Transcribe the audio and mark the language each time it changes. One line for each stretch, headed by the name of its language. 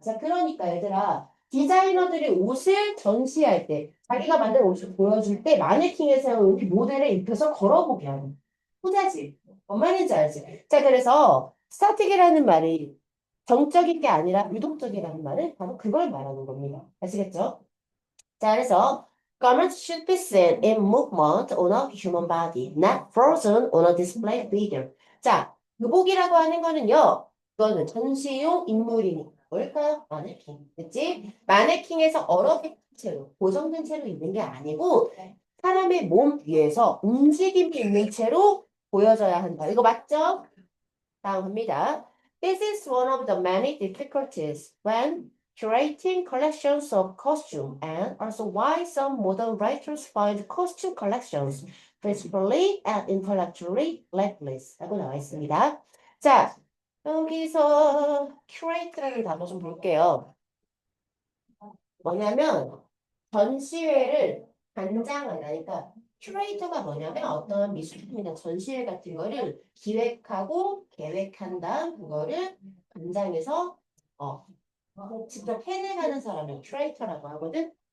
Korean: 자, 그러니까 얘들아, 디자이너들이 옷을 전시할 때, 자기가 만든 옷을 보여줄 때 마네킹에서 이렇게 모델을 입혀서 걸어보게 하는. 후자지. 뭔 말인지 알지? 자, 그래서 스타틱이라는 말이 정적인 게 아니라 유동적이라는 말은 바로 그걸 말하는 겁니다. 아시겠죠? 자, 그래서
English: Garments should be seen in movement on a human body, not frozen on a display figure.
Korean: 자, 의복이라고 하는 거는요. 이거는 전시용 인물이니까 뭘까요? 마네킹. 그치? 마네킹에서 얼어붙은 채로, 고정된 채로 있는 게 아니고 사람의 몸 위에서 움직임이 있는 채로 보여져야 한다. 이거 맞죠? 다음 갑니다.
English: This is one of the many difficulties when curating collections of costume and also why some modern writers find costume collections principally and intellectually lackless
Korean: 라고 나와 있습니다. 자, 여기서 curate라는 단어 좀 볼게요. 뭐냐면 전시회를 관장하다. 그러니까 큐레이터가 뭐냐면 어떤 미술품이나 전시회 같은 거를 기획하고 계획한 다음 그거를 관장해서 어, 직접 해내가는 사람을 큐레이터라고 하거든.